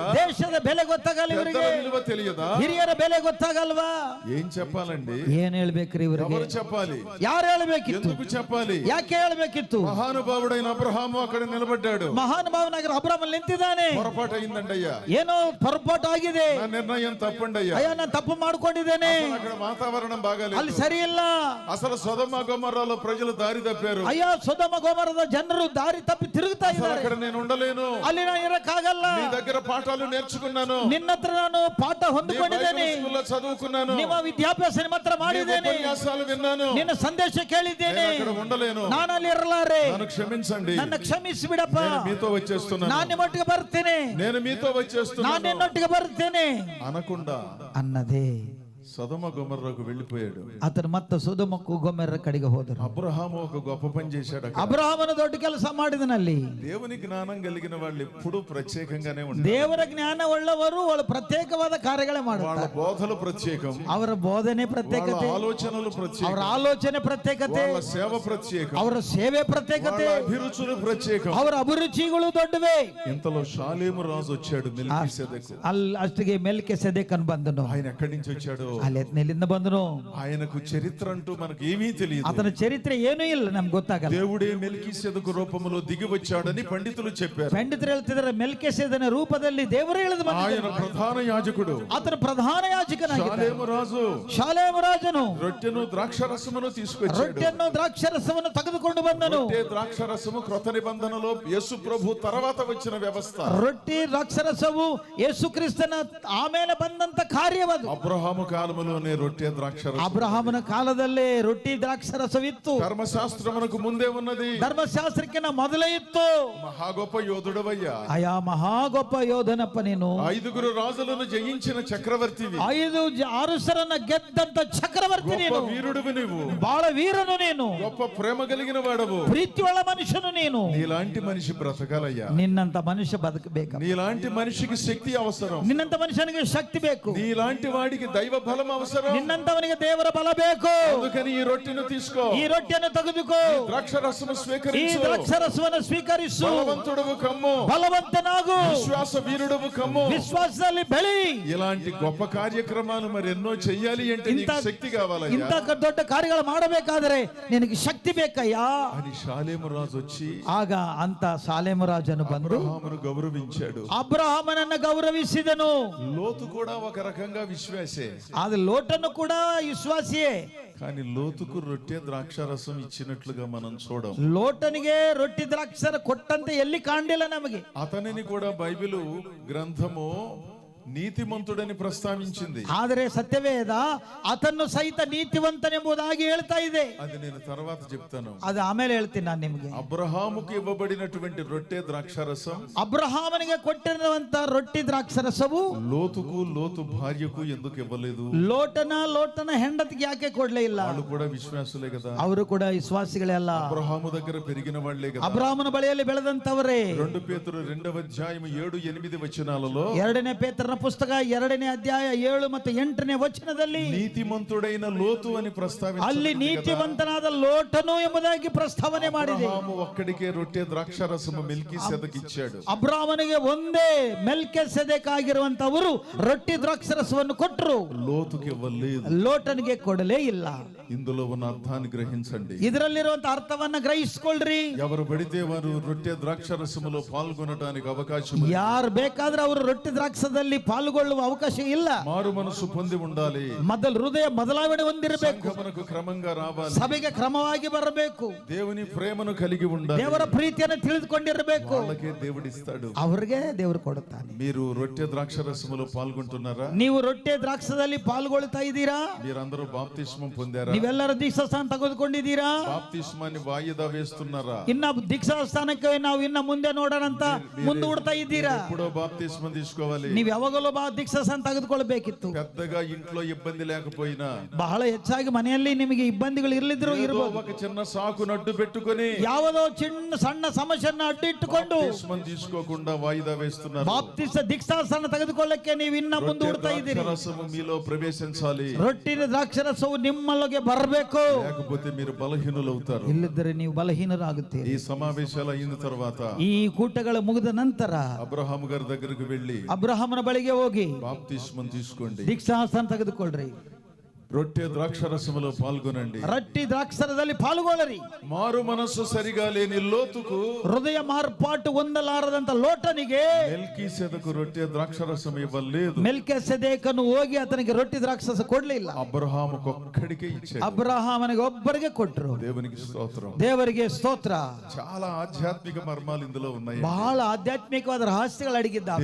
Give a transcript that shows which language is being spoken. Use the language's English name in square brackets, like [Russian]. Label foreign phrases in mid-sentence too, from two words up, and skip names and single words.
[Kannada] ದೇಶದ ಬೆಲೆ ಗೊತ್ತಾಗಲ್ಲ ಇವರಿಗೆ. [Telugu] పెద్దల విలువ తెలియదా? [Kannada] ಹಿರಿಯರ ಬೆಲೆ ಗೊತ್ತಾಗಲ್ವಾ? [Telugu] ఏం చెప్పాలండి? [Kannada] ಏನ್ ಹೇಳ್ಬೇಕ್ರಿ ಇವರಿಗೆ? [Telugu] ఎవరు చెప్పాలి? [Kannada] ಯಾರು ಹೇಳ್ಬೇಕಿತ್ತು? [Telugu] ఎందుకు చెప్పాలి? [Kannada] ಯಾಕೆ ಹೇಳ್ಬೇಕಿತ್ತು? [Telugu] మహానుభావుడైన అబ్రహాము అక్కడ నిలబడ్డాడు. [Kannada] ಮಹಾನ್ ಭಾವನಾಗರ ಅಬ್ರಾಹಂ ನಿಂತಿದ್ದಾನೆ. [Telugu] పొరపాటు అయిందండయ్యా, [Kannada] ಏನೋ పొరಪಾటు ಆಗಿದೆ. [Telugu] నా నిర్ణయం తప్పండయ్యా, [Kannada] ಅಯ್ಯ ನಾನು ತಪ್ಪು ಮಾಡ್ಕೊಂಡಿದ್ದೇನೆ. [Telugu] అక్కడ వాతావరణం బాగాలేదు. [Kannada] ಅಲ್ಲಿ ಸರಿ ಇಲ್ಲ. [Telugu] అసలు సొదొమ గొమొర్రాలో ప్రజలు దారి తప్పారు. అయ్యా సొదొమ గొమొర్రా [Kannada] ಜನರು ದಾರಿ [Telugu] తప్పి తిరుగుతా ఇದ್ದಾರೆ. అక్కడ నేను ఉండలేను, [Kannada] ಅಲ್ಲಿ ನಾನು ಇರಕ್ಕಾಗಲ್ಲ. [Telugu] నీ దగ్గర పాఠాలు నేర్చుకున్నాను, [Kannada] ನಿನ್ನ ಹತ್ರ ನಾನು ಪಾಠ ಹೊಂದಿಕೊಂಡಿದ್ದೇನೆ, [Telugu] స్కూల్లో చదువుకున్నాను, [Kannada] ನಿಮ್ಮ ವಿದ್ಯಾಭ್ಯಾಸ ನಿಮ್ಮ ಹತ್ರ ಮಾಡಿದ್ದೇನೆ, [Telugu] ఉపన్యాసాలు విన్నాను, [Kannada] ನಿನ್ನ ಸಂದೇಶ ಕೇಳಿದ್ದೇನೆ, [Telugu] అక్కడ ఉండలేను, [Kannada] ನಾನು ಅಲ್ಲಿ ಇರಲಾರೆ, [Telugu] నన్ను క్షమించండి, [Kannada] ನನ್ನ ಕ್ಷಮಿಸಿ ಬಿಡಪ್ಪ, [Telugu] నేను మీతో వచ్చేస్తున్నాను, [Kannada] ನಾನು ನಿಮ್ಮೊಟ್ಟಿಗೆ ಬರ್ತೇನೆ, [Telugu] నేను మీతో [Kannada] ನಾನು [Telugu] వచ్చేస్తున్నాను [Kannada] ನಿನ್ನೊಟ್ಟಿಗೆ ಬರ್ತೇನೆ [Telugu] అనకుండా [Kannada] ಅನ್ನದೇ [Telugu] సొదొమ గొమొర్రాకు వెళ్ళిపోయాడు. [Kannada] అతను ಮತ್ತೆ ಸೊದೊಮಕ್ಕೂ ಗೊಮೆರ್ರ ಕಡೆಗೆ ಹೋದರು. [Telugu] అబ్రహాము ఒక గొప్ప పని చేశాడు. [Kannada] ಅಬ್ರಹಾಮನ ದೊಡ್ಡ ಕೆಲಸ ಮಾಡಿದನಲ್ಲಿ. [Telugu] దేవుని జ్ఞానం కలిగిన వాళ్ళు ఎప్పుడు ప్రత్యేకంగానే ఉంటారు. [Kannada] ದೇವರ ಜ್ಞಾನ ಉಳ್ಳವರು [Telugu] వాళ్ళు ప్రత్యేకವಾದ [Kannada] ಕಾರ್ಯಗಳೇ [Telugu] వాళ్ళ [Kannada] ಮಾಡುತ್ತಾರೆ. [Telugu] బోధలు ప్రత్యేకం, [Kannada] ಅವರ ಬೋಧನೆ [Telugu] వాళ్ళ [Kannada] ಪ್ರತ್ಯೇಕತೆ, [Telugu] ఆలోచనలు [Kannada] ಅವರ [Telugu] ప్రత్యేకం, [Kannada] ಆಲೋಚನೆ ಪ್ರತ್ಯೇಕತೆ, [Telugu] వాళ్ళ సేవ ప్రత్యేకం, [Kannada] ಅವರ ಸೇವೆ [Telugu] వాళ్ళ [Kannada] ಪ್ರತ್ಯೇಕತೆ, [Telugu] అభిరుచులు ప్రత్యేకం. [Kannada] ಅವರ ಅಭಿರುಚಿಗಳು ದೊಡ್ಡವೇ. [Telugu] ఇంతలో షాలేము రాజు వచ్చాడు, మెల్కీసెదెకు. [Kannada] ಅಷ್ಟಿಗೆ ಮೆಲ್ಕಿಸೆದೆಕನು ಬಂದನು. [Telugu] ఆయన ఎక్కడి నుంచి వచ్చాడు? [Kannada] ಅಲ್ಲೆತ್ನೆಲ್ಲಿಂದ ಬಂದನು. [Telugu] ఆయనకు చరిత్ర అంటూ మనకు ఏమీ తెలియదు. అతని చరిత్ర [Kannada] ಏನೂ ಇಲ್ಲ, ನಮ್ಗೆ ಗೊತ್ತಾಗಲ್ಲ. [Telugu] దేవుడే మెల్కీసెదెకు రూపంలో దిగి వచ్చాడని పండితులు చెప్పారు. [Kannada] ಪಂಡಿತರು ಹೇಳ್ತಿದ್ದಾರೆ ಮೆಲ್ಕಿಸೆದೆನ ರೂಪದಲ್ಲಿ ದೇವರೇ ಇಳಿದು [Telugu] ఆయన [Kannada] ಬಂದಿದ್ದಾನೆ. [Telugu] ప్రధాన యాజకుడు, [Kannada] ಆತನ ಪ್ರಧಾನ ಯಾಜಕನಾಗಿದ್ದಾನೆ. [Telugu] షాలేము రాజు [Kannada] ಶಾಲೇಮ ರಾಜನು [Telugu] రొట్టెను ద్రాక్షరసమును తీసుకొచ్చాడు. [Kannada] ರೊಟ್ಟಿಯನ್ನು ದ್ರಾಕ್ಷರಸವನ್ನು ತೆಗೆದುಕೊಂಡು ಬಂದನು. [Telugu] రొట్టె ద్రాక్షరసము క్రొత్త నిబంధనలో యేసు ప్రభు తర్వాత వచ్చిన వ్యవస్థ. [Kannada] ರೊಟ್ಟಿ ದ್ರಾಕ್ಷರಸವು ಯೇಸು ಕ್ರಿಸ್ತನ ಆಮೇಲೆ ಬಂದಂತ ಕಾರ್ಯವದು. [Telugu] అబ్రహాము కాలములోనే రొట్టె ద్రాక్షరసం. [Kannada] ಅಬ್ರಹಾಮನ ಕಾಲದಲ್ಲೇ ರೊಟ್ಟಿ ದ್ರಾಕ್ಷರಸವಿತ್ತು. [Telugu] ధర్మశాస్త్రమునకు ముందే ఉన్నది. [Kannada] ಧರ್ಮಶಾಸ್ತ್ರಕ್ಕಿಂತ ಮೊದಲೇ ಇತ್ತು. [Telugu] మహా గొప్ప యోధుడవయ్యా, [Kannada] ಅಯ್ಯ ಮಹಾ ಗೊಪ್ಪ ಯೋಧನಪ್ಪ ನೀನು. [Telugu] 5 రాజులను జయించిన చక్రవర్తివి, [Kannada] 6 ಗೆದ್ದಂತ ಚಕ್ರವರ್ತಿ [Telugu] గొప్ప [Kannada] ನೀನು. [Telugu] వీరుడివి నువ్వు, [Kannada] ಬಾಳ ವೀರನು ನೀನು, [Telugu] గొప్ప ప్రేమ కలిగిన వాడవు. [Kannada] ಪ್ರೀತಿಯುಳ್ಳ ಮನುಷ್ಯನು ನೀನು. [Telugu] నీలాంటి మనిషి బ్రతకాలయ్యా. [Kannada] ನಿನ್ನಂತ ಮನುಷ್ಯ ಬದುಕಬೇಕು. [Telugu] నీలాంటి మనిషికి శక్తి అవసరం. [Kannada] ನಿನ್ನಂತ ಮನುಷ್ಯನಿಗೆ ಶಕ್ತಿ ಬೇಕು. [Telugu] నీలాంటి వాడికి దైవ బలం అవసరం. [Kannada] ನಿನ್ನಂತವನಿಗೆ ದೇವರ ಬಲ ಬೇಕು. [Telugu] అందుకని ఈ రొట్టెను తీసుకో, [Kannada] ಈ ರೊಟ್ಟಿಯನ್ನು ತೆಗೆದುಕೋ, [Telugu] ద్రాక్షరసము [Kannada] ಈ [Telugu] స్వీకరించు, [Kannada] ದ್ರಾಕ್ಷರಸವನ್ನು ಸ್ವೀಕರಿಸು, [Telugu] బలవంతుడవు కమ్ము, [Kannada] ಬಲವಂತನಾಗು, [Telugu] విశ్వాస వీరుడవు కమ్ము. [Kannada] ವಿಶ್ವಾಸದಲ್ಲಿ ಬೆಳಿ. [Telugu] ఇలాంటి గొప్ప కార్యక్రమాలు మరి ఎన్నో చెయ్యాలి అంటే నీకు శక్తి కావాలయ్యా [Kannada] ಇಂಥ ದೊಡ್ಡ ಕಾರ್ಯಗಳು ಮಾಡಬೇಕಾದರೆ ನಿನಗೆ ಶಕ್ತಿ ಬೇಕಯ್ಯ [Telugu] అని షాలేము రాజు వచ్చి [Kannada] ಆಗ ಅಂತ ಸಾಲೇಮ ರಾಜನು ಬಂದು [Telugu] అబ్రహామును గౌరవించాడు. [Kannada] ಅಬ್ರಹಾಮನನ್ನ ಗೌರವಿಸಿದನು. [Telugu] లోతు కూడా ఒక రకంగా విశ్వాసే, [Kannada] ಆದ್ರೆ ಲೋಟನು ಕೂಡ ವಿಶ್ವಾಸಿಯೇ. [Telugu] కానీ లోతుకు రొట్టె ద్రాక్షారసం ఇచ్చినట్లుగా మనం చూడం. [Kannada] ಲೋಟನಿಗೆ ರೊಟ್ಟಿ ದ್ರಾಕ್ಷರ ಕೊಟ್ಟಂತೆ ಎಲ್ಲಿ ಕಾಣಲಿಲ್ಲ ನಮಗೆ. [Telugu] అతనిని కూడా బైబిలు గ్రంథము నీతిమంతుడని ప్రస్తావించింది. [Kannada] ಆದರೆ ಸತ್ಯವೇದ ಆತನ್ನು ಸಹಿತ ನೀತಿವಂತನೆಂಬುದಾಗಿ ಹೇಳ್ತಾ ಇದೆ. [Telugu] అది నేను తర్వాత చెప్తాను. [Kannada] ಅದು ಆಮೇಲೆ ಹೇಳ್ತೀನಿ ನಾನು ನಿಮಗೆ. [Telugu] అబ్రహాముకు ఇవ్వబడినటువంటి రొట్టె ద్రాక్షారసం [Kannada] ಅಬ್ರಹಾಮನಿಗೆ ಕೊಟ್ಟಿರುವಂತ ರೊಟ್ಟಿ ದ್ರಾಕ್ಷರಸವು [Telugu] లోతుకు లోతు భార్యకు ఎందుకు ఇవ్వలేదు? [Kannada] ಲೋಟನ ಹೆಂಡತಿಗೆ ಯಾಕೆ ಕೊಡ್ಲೇ ಇಲ್ಲ? [Telugu] వాళ్ళు కూడా విశ్వాసులే కదా, [Kannada] ಅವರು ಕೂಡ ವಿಶ್ವಾಸಿಗಳೇ ಅಲ್ಲ, [Telugu] అబ్రహాము దగ్గర పెరిగిన వాళ్లే కదా. [Kannada] ಅಬ್ರಹಾಮನ ಬಳಿಯಲ್ಲಿ ಬೆಳೆದಂತವರೇ. [Telugu] 2 పేతురు 2వ అధ్యాయం 7-8 వచనాలలో [Kannada] 2ನೇ ಪೇತ್ರನ ಪುಸ್ತಕ 2ನೇ ಅಧ್ಯಾಯ 7 ಮತ್ತು 8ನೇ ವಚನದಲ್ಲಿ [Telugu] నీతిమంతుడైన లోతు అని [Kannada] ಅಲ್ಲಿ ನೀತಿವಂತನಾದ ಲೋಟನು ಎಂಬುದಾಗಿ ಪ್ರಸ್ತಾವನೆ ಮಾಡಿದೆ. [Telugu] అబ్రహాము ఒక్కడికే రొట్టె ద్రాక్షారసము మెల్కీసెదెకు ఇచ్చాడు. [Kannada] ಅಬ್ರಾಮನಿಗೆ ಒಂದೇ ಮೆಲ್ಕಿಸೆದೆಕ್ ಆಗಿರುವಂತವರು ರೊಟ್ಟಿ ದ್ರಾಕ್ಷರಸವನ್ನು ಕೊಟ್ಟರು, [Telugu] లోతుకి ఇవ్వలేదు. [Kannada] ಲೋಟನಿಗೆ ಕೊಡಲೇ ಇಲ್ಲ. [Telugu] ఇందులో ఉన్న అర్థాన్ని గ్రహించండి. [Kannada] ಇದರಲ್ಲಿರುವಂತ ಅರ್ಥವನ್ನ ಗ್ರಹಿಸಿಕೊಳ್ಳ್ರಿ. [Telugu] ఎవరు పడితే వారు రొట్టె ద్రాక్షారసములో పాల్గొనడానికి అవకాశం ఉంది. [Kannada] ಯಾರು ಬೇಕಾದ್ರೆ ಅವರು ರೊಟ್ಟಿ ದ್ರಾಕ್ಷದಲ್ಲಿ ಪಾಲ್ಗೊಳ್ಳುವ ಅವಕಾಶ ಇಲ್ಲ. [Telugu] మారు మనసు పొంది ఉండాలి. [Kannada] ಮೊದಲು ಹೃದಯ ಬದಲಾವಣೆ ಹೊಂದಿರಬೇಕು. [Telugu] సంఘమునకు క్రమంగా రావాలి. [Kannada] ಸಭೆಗೆ ಕ್ರಮವಾಗಿ ಬರಬೇಕು. [Telugu] దేవుని ప్రేమను కలిగి ఉండాలి. [Kannada] ದೇವರ ಪ್ರೀತಿಯನ್ನು ತಿಳಿದುಕೊಂಡಿರಬೇಕು. [Telugu] వాళ్ళకే దేవుడిస్తాడు. [Kannada] ಅವರಿಗೆ ದೇವರು ಕೊಡುತ್ತಾನೆ. [Telugu] మీరు రొట్టె ద్రాక్షారసములో పాల్గొంటున్నారా? [Kannada] ನೀವು ರೊಟ್ಟಿ ದ್ರಾಕ್ಷದಲ್ಲಿ ಪಾಲ್ಗೊಳ್ತಾ ಇದ್ದೀರಾ? [Telugu] మీరందరూ బాప్తిస్మం పొందారా? [Kannada] ನೀವೆಲ್ಲರೂ ದೀಕ್ಷಾಸ್ಥಾನ ತೆಗೆದುಕೊಂಡಿದ್ದೀರಾ? [Telugu] బాప్తిస్మాన్ని వాయిదా వేస్తున్నారా? [Kannada] ಇನ್ನ ದೀಕ್ಷಾಸ್ಥಾನಕ್ಕೆ ನಾವು ಇನ್ನ ಮುಂದೆ ನೋಡೋಣ ಅಂತ ಮುಂದೂಡ್ತಾ ಇದ್ದೀರಾ? [Telugu] ఎప్పుడో బాప్తిస్మం తీసుకోవాలి. [Kannada] ನೀವು ಯಾವಾಗಲೂ ದೀಕ್ಷಾಸ್ಥಾನ ತೆಗೆದುಕೊಳ್ಬೇಕಿತ್ತು. [Telugu] పెద్దగా ఇంట్లో ఇబ్బంది లేకపోయినా [Kannada] ಬಹಳ ಹೆಚ್ಚಾಗಿ ಮನೆಯಲ್ಲಿ ನಿಮಗೆ ಇಬ್ಬಂದಿಗಳು ಇರಲಿದ್ರು [Telugu] ఏదో [Kannada] ಇರಬಹುದು. [Telugu] ఒక చిన్న సాకును అడ్డు పెట్టుకొని [Kannada] ಯಾವುದೋ ಸಣ್ಣ ಸಮಸ್ಯೆಯನ್ನು ಅಡ್ಡಿಟ್ಟುಕೊಂಡು [Telugu] బాప్తిస్మం తీసుకోకుండా వాయిదా వేస్తున్నారు. [Kannada] ಬಾಪ್ತಿಸ ದೀಕ್ಷಾಸ್ಥಾನ ತೆಗೆದುಕೊಳ್ಳಕ್ಕೆ ನೀವು ಇನ್ನ ಮುಂದೂಡ್ತಾ ಇದ್ದೀರಿ. [Telugu] ద్రాక్షారసము మీలో ప్రవేశించాలి. [Kannada] ರೊಟ್ಟಿನ ದ್ರಾಕ್ಷರಸವು ನಿಮ್ಮೊಳಗೆ ಬರಬೇಕು. [Telugu] లేకపోతే మీరు బలహీనులవుతారు. [Kannada] ಇಲ್ಲದ್ರೆ ನೀವು ಬಲಹೀನರಾಗುತ್ತೀರಿ. [Telugu] ఈ సమావేశాలు అయిన తర్వాత [Kannada] ಈ ಕೂಟಗಳು ಮುಗಿದ ನಂತರ [Telugu] అబ్రహాము గారి దగ్గరికి వెళ్ళి [Kannada] ಅಬ್ರಹಾಮನ ಬಳಿಗೆ ಹೋಗಿ [Telugu] బాప్తిస్మం తీసుకోండి. [Kannada] ದೀಕ್ಷಾಸ್ಥಾನ ತೆಗೆದುಕೊಳ್ಳ್ರಿ. [Telugu] రొట్టె ద్రాక్షరసములో పాల్గొనండి. [Kannada] ರೊಟ್ಟಿ ದ್ರಾಕ್ಷರದಲ್ಲಿ ಪಾಲ್ಗೊಳ್ಳರಿ. [Telugu] మారు మనస్సు సరిగా లేని లోతుకు, [Kannada] ಹೃದಯ ಮಾರ್ಪಾಟು ಹೊಂದಲಾರದಂತ ಲೋಟನಿಗೆ [Telugu] మెల్కీసెదకు రొట్టె ద్రాక్షరసం ఇవ్వలేదు. [Kannada] ಮೆಲ್ಕಿಸೆದೇಕನು ಹೋಗಿ ಆತನಿಗೆ ರೊಟ್ಟಿ ದ್ರಾಕ್ಷರಸ ಕೊಡ್ಲಿಲ್ಲ. [Telugu] అబ్రహాముకు ఒక్కడికే ఇచ్చాడు. [Kannada] ಅಬ್ರಹಾಮನಿಗೆ ಒಬ್ಬರಿಗೆ ಕೊಟ್ರು. [Telugu] దేవునికి స్తోత్రం. [Kannada] ದೇವರಿಗೆ ಸ್ತೋತ್ರ. [Telugu] చాలా ఆధ్యాత్మిక మర్మాలు ఇందులో ఉన్నాయి. [Kannada] ಬಹಳ ಆಧ್ಯಾತ್ಮಿಕವಾದ ರಹಸ್ಯಗಳು ಅಡಗಿದ್ದಾವೆ.